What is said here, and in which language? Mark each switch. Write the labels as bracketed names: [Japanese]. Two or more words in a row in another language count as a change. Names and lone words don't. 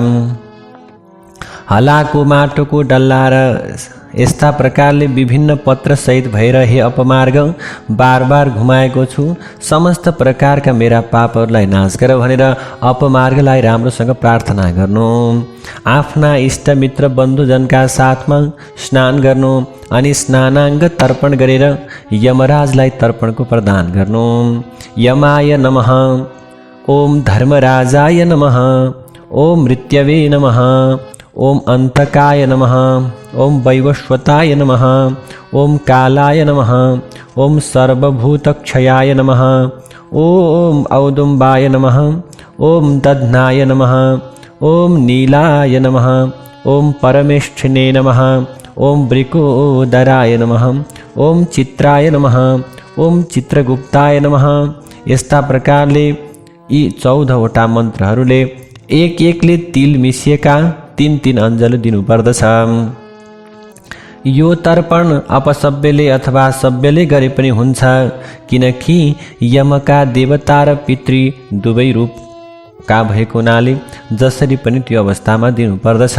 [Nepali] हलाको माटोको डल्ला र यस्ता प्रकारले विभिन्न पत्रसहित भएर हे अपमार्ग बार बार घुमाएको छु, समस्त प्रकारका मेरा पापहरूलाई नाश गर भनेर अपमार्गलाई राम्रोसँग प्रार्थना गर्नु। आफ्ना इष्टमित्र बन्धुजनका साथमा स्नान गर्नु अनि स्नानाङ्ग तर्पण गरेर यमराजलाई तर्पणको प्रदान गर्नु। [Sanskrit] यमाय नमः, ओम धर्मराजाय नमः, ओम मृत्यवे नमः, ओम अंतकाय नमः, ओम वैवस्वताय नमः, ओम कालाय नमः, ओम सर्वभूतक्षयाय नमः, ओम औदुम्बाय नमः, ओम दध्नाय नमः, ओम नीलाय नमः, ओम परमेष्ठिने नमः, ओम वृकोदराय नमः, ओम चित्राय नमः, ओम चित्रगुप्ताय नमः। [Nepali] यस्ता प्रकारले यी 14वटा मन्त्रहरूले एकले तिल मिसिएका 3 अञ्जली दिनुपर्दछ। यो तर्पण अपसभ्यले अथवा सभ्यले गरे पनि हुन्छ, किनकि यमका देवता र पितृ दुवै रूपका भएको हुनाले जसरी पनि त्यो अवस्थामा दिनुपर्दछ।